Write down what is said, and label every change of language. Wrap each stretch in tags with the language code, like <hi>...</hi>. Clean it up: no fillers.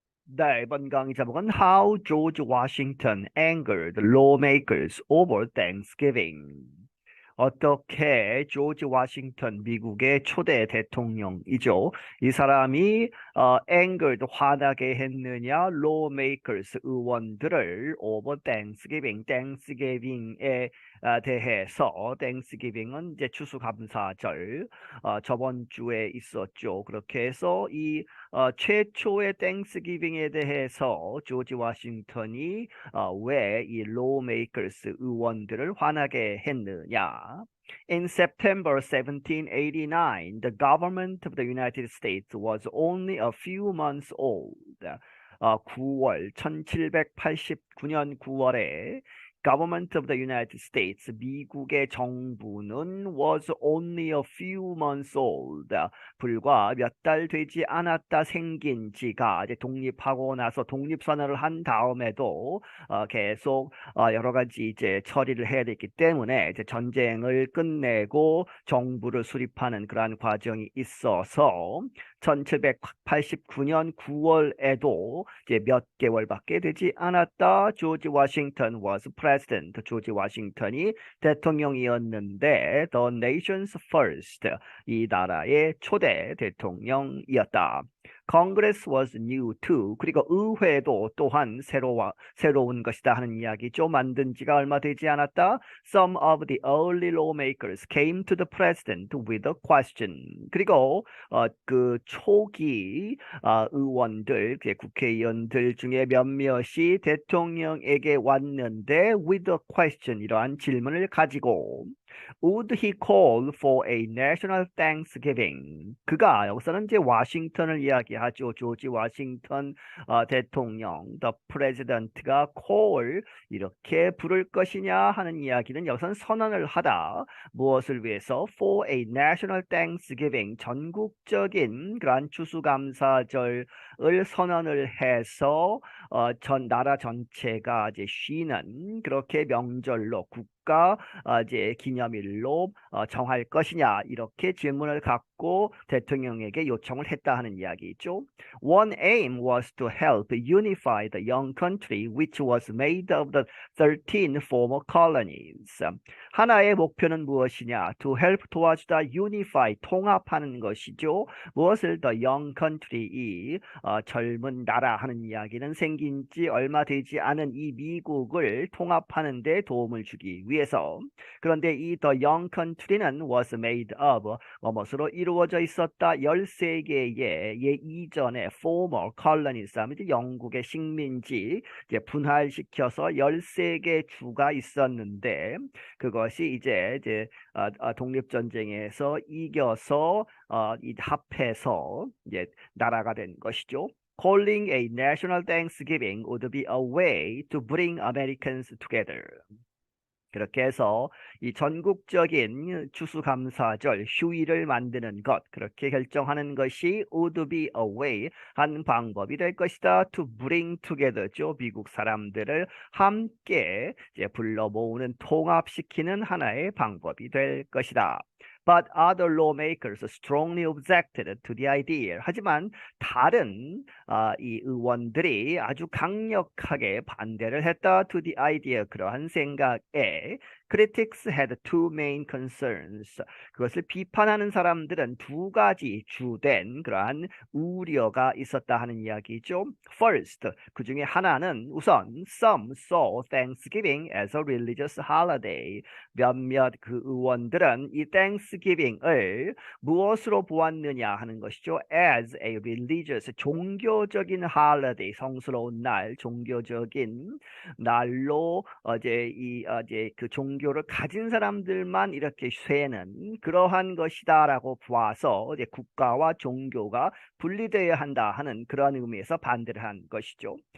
<ko>네, 이번 강의 제목은</ko> <en>How George Washington Angered Lawmakers Over Thanksgiving.</en> <ko>어떻게 조지 워싱턴 미국의 초대 대통령이죠. 이 사람이 angered 화나게 했느냐, lawmakers 의원들을 over Thanksgiving에 대해서 Thanksgiving은 이제 추수감사절 저번 주에 있었죠. 그렇게 해서 이 최초의 땡스기빙에 대해서 조지 워싱턴이 왜 이 lawmakers 의원들을 화나게 했느냐?</ko> <en>In September 1789, the government of the United States was only a few months old.</en> <ko>9월 1789년 9월에</ko> <en>Government of the United States,</en> <ko>미국의 정부는</ko> <en>was only a few months old.</en> <ko>불과 몇 달 되지 않았다 생긴 지가 이제 독립하고 나서 독립선언을 한 다음에도 계속 여러 가지 이제 처리를 해야 됐기 때문에 이제 전쟁을 끝내고 정부를 수립하는 그러한 과정이 있어서 1789년 9월에도 이제 몇 개월밖에 되지 않았다. 조지 워싱턴</ko> <en>was president.</en> <ko>조지 워싱턴이 대통령이었는데</ko> <en>the nation's first.</en> <ko>이 나라의 초대 대통령이었다.</ko> <en>Congress was new too.</en> <ko>그리고 의회도 또한 새로운 것이다 하는 이야기죠. 만든 지가 얼마 되지 않았다.</ko> <en>Some of the early lawmakers came to the president with a question.</en> <ko>그리고 그 초기 의원들, 국회의원들 중에 몇몇이 대통령에게 왔는데</ko> <en>with a question,</en> <ko>이러한 질문을 가지고</ko> <en>Would he call for a national Thanksgiving?</en> <ko>그가 여기서는 이제 워싱턴을 이야기하죠. 조지 워싱턴 대통령, the president가 call 이렇게 부를 것이냐 하는 이야기는 여기서는 선언을 하다. 무엇을 위해서?</ko> <en>For a national Thanksgiving,</en> <ko>전국적인 그러한 추수감사절을 선언을 해서 전 나라 전체가 이제 쉬는 그렇게 명절로 국가 이제 기념일로 정할 것이냐 이렇게 질문을 갖고 대통령에게 요청을 했다 하는 이야기죠.</ko> <en>One aim was to help unify the young country which was made of the 13 former colonies.</en> <ko>하나의 목표는 무엇이냐?</ko> <en>To help</en> <ko>도와주다 unify 통합하는 것이죠. 무엇을</ko> <en>the young country</en> <ko>이 젊은 나라 하는 이야기는 생긴 지 얼마 되지 않은 이 미국을 통합하는 데 도움을 주기 위해서. 그런데 이</ko> <en>the young country는 was made of</en> <ko>무엇으로 이루어져 있었다. 13개의 예 이전의 former colonies 하면 이제 영국의 식민지 이제 분할시켜서 13개 주가 있었는데 그것이 이제 독립전쟁에서 이겨서 이 합해서 이제 나라가 된 것이죠.</ko> <en>Calling a national Thanksgiving would be a way to bring Americans together.</en> <ko>그렇게 해서 이 전국적인 추수감사절 휴일을 만드는 것, 그렇게 결정하는 것이</ko> <en>would be a way,</en> <ko>한 방법이 될 것이다.</ko> <en>to bring together죠.</en> <ko>미국 사람들을 함께 이제 불러 모으는 통합시키는 하나의 방법이 될 것이다.</ko> <en>But other lawmakers strongly objected to the idea.</en> <ko>하지만 다른 이 의원들이 아주 강력하게 반대를 했다.</ko> <en>to the idea,</en> <ko>그러한 생각에.</ko> <en>Critics had two main concerns.</en> <ko>그것을 비판하는 사람들은 두 가지 주된 그러한 우려가 있었다 하는 이야기죠.</ko> <en>First,</en> <ko>그 중에 하나는 우선</ko> <en>some saw Thanksgiving as a religious holiday.</en> <ko>몇몇 그 의원들은 이 Thanksgiving을 무엇으로 보았느냐 하는 것이죠.</ko> <en>As a religious,</en> <ko>종교적인 holiday, 성스러운 날, 종교적인 날로 이제 그 종교를 가진 사람들만 이렇게 쇠는 그러한 것이다라고 보아서 이제 국가와 종교가 분리되어야 한다 하는 그러한 의미에서 반대를 한 것이죠.</ko>